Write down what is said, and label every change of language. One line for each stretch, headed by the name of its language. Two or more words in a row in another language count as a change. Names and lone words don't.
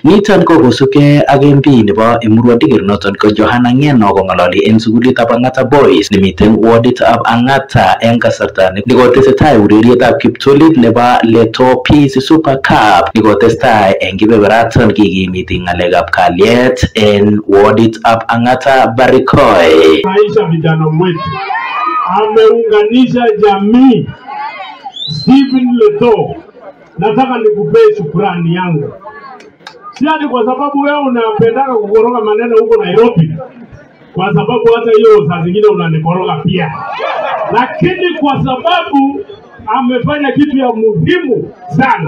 Kalenjin: Niton ko kosubkei ak MP nebo Emurua Dikir noton ko Johana Ngeno kong'ololi en sukulitab Ang'ata Boys nemiten waditab Ang'ata en kasarta nekotesetai urerietab kiptulit nebo Leto Peace Super Cup nikotestai en kibeberaton kikimiti ng'alekab kalyet en waditab Ang'ata Baragoi.
Swahili: Maisha vijana wetu ameunganisha jamii. Stephen Leto, nataka nikupee shukrani yangu, si ati kwa sababu wewe unapendaka kukoroga maneno huko Nairobi, kwa sababu hata hiyo saa zingine unanikoroga pia, lakini kwa sababu amefanya kitu ya muhimu sana.